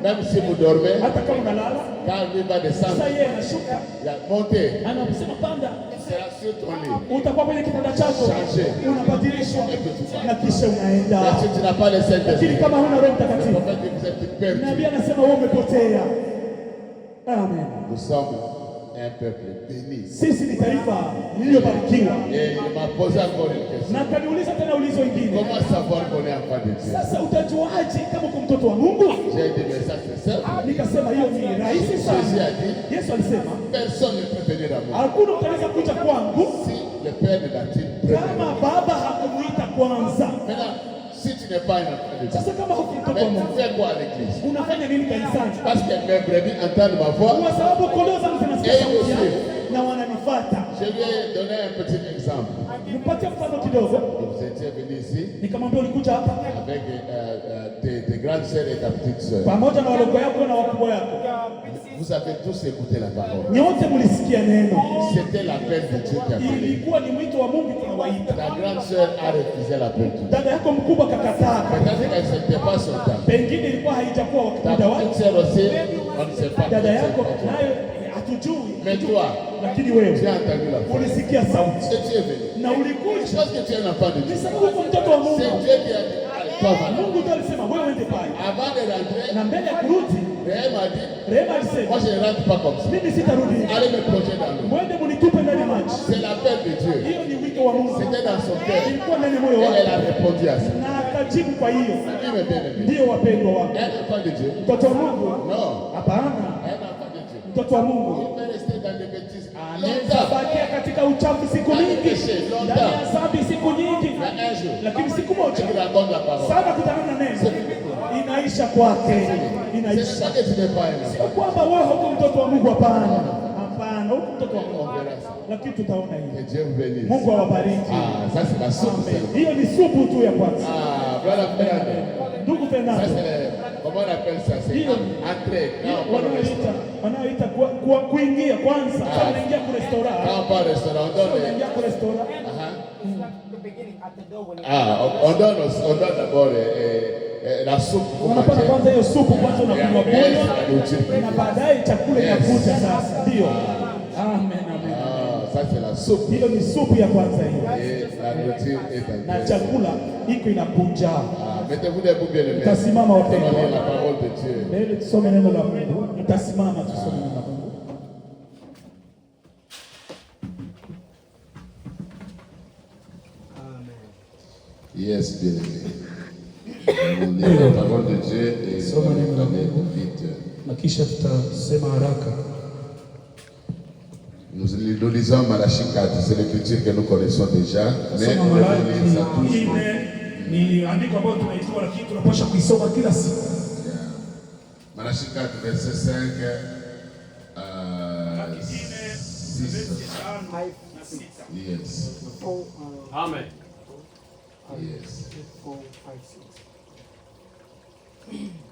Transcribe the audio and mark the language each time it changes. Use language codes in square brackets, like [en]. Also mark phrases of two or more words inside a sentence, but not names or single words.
[sw] Hata kama unalala, sasa yeye anashuka, anasema panda, utakuwa kwenye kitanda chako, unabadilishwa na kisha unaenda. Lakini kama huna Roho Mtakatifu, nabii anasema wewe umepotea. Amen. [fr] Un peuple béni. [sw] Sisi ni taifa lililobarikiwa. [fr] Et il m'a posé encore une question. [sw] Na kaniuliza tena ulizo lingine. [fr] Comment savoir qu'on est enfant de Dieu? [sw] Sasa utajuaje kama uko mtoto wa Mungu? [fr] J'ai dit mais ça c'est simple. [sw] Nikasema hiyo ni rahisi sana. [fr] Jésus a dit, [sw] Yesu alisema, [fr] personne ne peut venir à moi. [sw] Hakuna mtaweza kuja kwangu [fr] si le Père ne l'a-t-il prévenu. [sw] Kama Baba hakumuita kwanza. [fr] Maintenant, si tu n'es pas un enfant de Dieu, [sw] sasa kama huko mtoto wa Mungu, [fr] tu fais quoi à l'église? [sw] Unafanya nini kanisani? [fr] Parce que mes brebis entendent ma voix. [sw] Kwa sababu kondoo zangu zinasikia sauti yangu na wananifuata. [fr] Je lui ai donné un petit exemple. [sw] Nipatie mfano kidogo. [fr] Vous étiez venu ici. [sw] Nikamwambia ulikuja hapa [fr] avec tes grandes sœurs et ta petite sœur. [sw] Pamoja na wadogo yako na wakubwa yako. [fr] Vous avez tous écouté la parole. [sw] Nyote mlisikia neno. [fr] C'était l'appel de Dieu qui a appelé. [sw] Ilikuwa ni mwito wa Mungu tunawaita. [fr] Ta grande sœur a refusé l'appel de Dieu. [sw] Dada yako mkubwa kakataa. [fr] Peut-être qu'elle ne s'était pas son temps. [sw] Pengine ilikuwa haijakuwa wakati wake. [fr] Ta petite sœur aussi, on ne sait pas. [sw] Dada yako nayo hatujui. [fr] Mais toi, [sw] lakini wewe [fr] tu as entendu la voix. [sw] Ulisikia sauti. [fr] Et tu es venu. [sw] Na ulikuja. [fr] Parce que tu es un enfant de Dieu. [sw] Ni sababu uko mtoto wa Mungu. [fr] C'est Dieu qui a dit. [sw] Mungu ndiye alisema wewe uende pale. [fr] Avant de rentrer, [sw] na mbele ya kurudi, Rehema alisema, [fr] moi je ne rentre pas comme ça. [sw] Mimi sitarudi. [fr] Allez me plonger dans l'eau. [sw] Mwende mnitupe ndani ya maji. [fr] C'est l'appel de Dieu. [sw] Hiyo ni wito wa Mungu. [fr] C'était dans son cœur. [sw] Ilikuwa ndani ya moyo wake. [fr] Elle a répondu à ça. [sw] Na akajibu kwa hiyo. Ndio wapendwa wake. [fr] Un enfant de Dieu. [sw] Mtoto wa Mungu? [fr] Non. [sw] Hapana. [fr] Un enfant de Dieu. [sw] Mtoto wa Mungu. [fr] Il peut rester dans les bêtises. [sw] Anabakia katika uchafu siku nyingi. Ndani ya dhambi siku nyingi. Lakini siku moja sana kutana na neno inaisha kwake. Inaisha. Sio kwamba wewe huko mtoto wa Mungu, hapana. Hapana, huko mtoto wa Mungu. Lakini tutaona hivi. Mungu awabariki. [fr] Ça c'est la soupe. [sw] Hiyo ni supu tu ya kwanza. [fr] Voilà frère. [sw] Ndugu Fernando. [fr] Comment on appelle ça? C'est entrer. [sw] Wanaoita kuingia kwanza. Sasa unaingia kwa restaurant. [fr] Pas restaurant. [sw] Unaingia kwa restaurant. [fr] On donne d'abord la soupe. [sw] Unapata kwanza hiyo supu kwanza unakunywa kunywa na baadaye chakula kinakuja sasa. Ndio. Amen, amen. [fr] Ça c'est la soupe. [sw] Hiyo ni supu ya kwanza hiyo. [fr] La nourriture est en [sw] na chakula iko inakuja. [fr] Mettez-vous debout bien les mains. [sw] Tutasimama wote [fr] kwa la parole de Dieu. [sw] Mbele tusome neno la Mungu. Tutasimama tusome neno la Mungu. [en] Yes, [fr] bien aimé. On lit la parole de Dieu et on va vite. [sw] Na kisha tutasema haraka. [fr] Nous lisons Malachie 4, c'est l'écriture que nous connaissons déjà, mais on va lire ça tous. [sw] Ni andiko ambalo tunaijua lakini tunapaswa kuisoma kila siku. [fr] Malachie 4 verset 5 6. Yes. Amen. [en] Yes. 4, 5, 6.